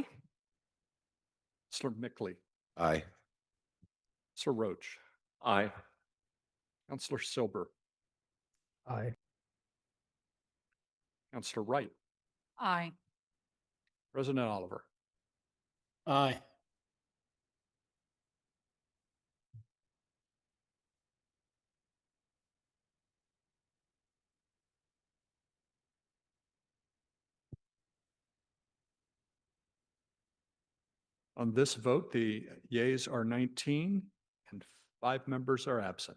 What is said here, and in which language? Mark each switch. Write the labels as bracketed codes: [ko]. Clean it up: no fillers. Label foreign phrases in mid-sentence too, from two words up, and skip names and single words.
[en] Counselor Mickley, Aye. Counselor Roach, Aye. Counselor Silber, Aye. Counselor Wright, Aye. President Oliver. Aye. On this vote, the yeas are 19 and 5 members are absent.